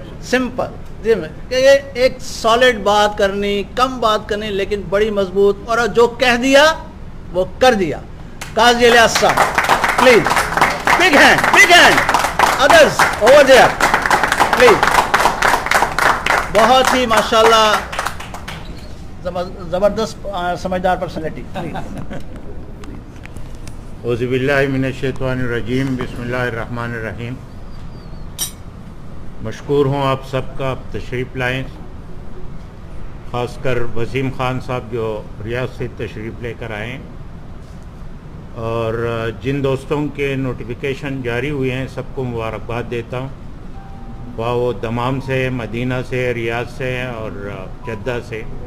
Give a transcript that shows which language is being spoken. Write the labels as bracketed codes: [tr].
[ur] Simple جی میں کہ ایک سالڈ بات کرنی، کم بات کرنی لیکن بڑی مضبوط، اور جو کہہ دیا وہ کر دیا. [en] Qazi Ilyas Sahib please big hand others over there please. [ur] بہت ہی ماشاءاللہ زبردست سمجھدار پرسنالٹی. [ar] اعوذ باللہ من الشیطان الرجیم، بسم اللہ الرحمن الرحیم. [ur] مشکور ہوں آپ سب کا، آپ تشریف لائیں، خاص کر وسیم خان صاحب جو ریاض سے تشریف لے کر آئیں، اور جن دوستوں کے نوٹیفیکیشن جاری ہوئے ہیں سب کو مبارکباد دیتا ہوں، خواہ وہ دمام سے، مدینہ سے، ریاض سے اور جدہ سے.